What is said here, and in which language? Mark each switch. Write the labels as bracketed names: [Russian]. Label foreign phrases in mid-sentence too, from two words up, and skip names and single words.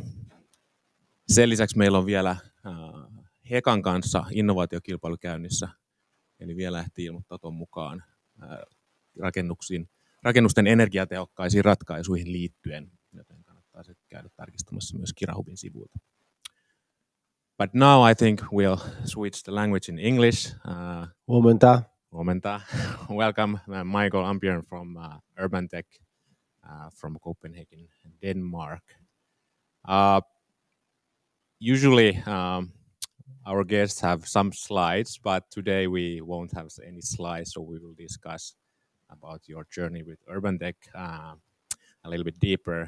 [Finnish] Sen lisäksi meillä on vielä Hekan kanssa innovaatiokilpailu käynnissä, eli vielä lähti ilmoittaa tuon mukaan rakennusten energiatehokkaisiin ratkaisuihin liittyen, joten kannattaa se käydä tarkistamassa myös KIRAHubin sivuilta. [English] But now I think we'll switch the language in English. [Finnish] Huomenta. [English] Welcome, Michael Ambjørn from Urbantech from Copenhagen, Denmark. Usually our guests have some slides, but today we won't have any slides, so we will discuss about your journey with Urbantech a little bit deeper.